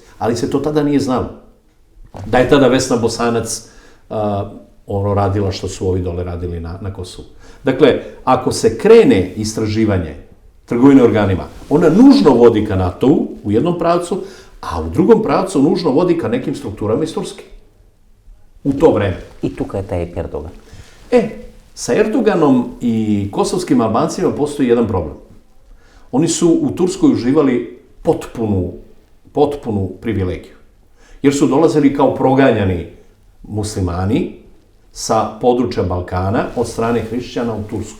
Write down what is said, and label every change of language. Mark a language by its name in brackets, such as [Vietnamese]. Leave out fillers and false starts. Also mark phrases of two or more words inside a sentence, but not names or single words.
[Serbian] Ali se to tada nije znalo. Da je tada Vesna Bosanac radila što su ovi dole radili na Kosovu. Dakle, ako se krene istraživanje trgovine organima, ona nužno vodi ka NATO-u u jednom pravcu, a u drugom pravcu nužno vodi ka nekim strukturama iz Turske. U to vreme. [Macedonian] И тука е тај Ердоган. [Serbian] Sa Erdoganom i kosovskim Albancima postoji jedan problem. Oni su u Turskoj uživali potpunu privilegiju. Jer su dolazili kao proganjani muslimani sa područja Balkana od strane hrišćana u Tursku.